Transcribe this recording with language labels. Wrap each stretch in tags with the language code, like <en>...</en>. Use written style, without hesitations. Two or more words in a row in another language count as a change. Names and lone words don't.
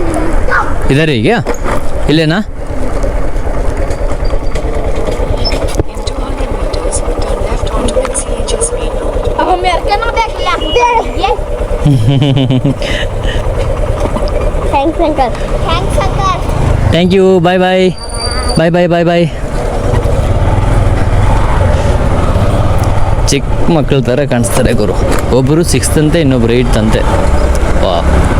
<hi>इधर ही क्या, इलेना? अब हम मेरे ना देख लिया ये।</hi> <en>thanks uncle. thanks uncle. thank you, bye bye bye bye bye bye.</en> <kn>ಚಿಕ್ಕ ಮಕ್ಕಳ ಥರ ಕಾಣಿಸ್ತಾರೆ ಗುರು. ಒಬ್ಬರು 6th ಅಂತೆ, ಇನ್ನೊಬ್ರು 8th ಅಂತೆ. ವಾ</kn>